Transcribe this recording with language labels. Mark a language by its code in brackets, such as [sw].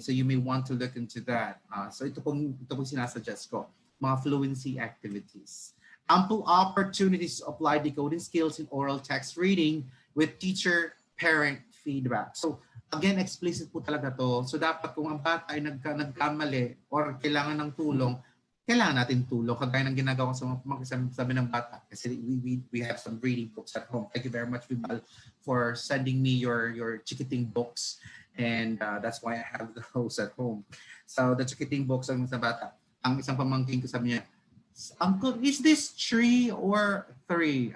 [en] So you may want to look into that. So [tl] ito pong sinasuggest ko, mga [en] fluency activities. Ample opportunities to apply decoding skills in oral text reading with teacher-parent feedback. [tl] So again, explicit po talaga to. So dapat kung ang bata ay nagkamali or kailangan ng tulong, kailangan natin tulong. Kagaya ng ginagawa ko sa mga sabi ng bata. [en] Kasi we have some reading books at home. Thank you very much, Vibal, for sending me your chikiting books. And that's why I have those at home. So the chikiting books [tl] ang sa bata. Ang isang pamangkin ko sabi niya, Uncle, [en] is this 3 or 3?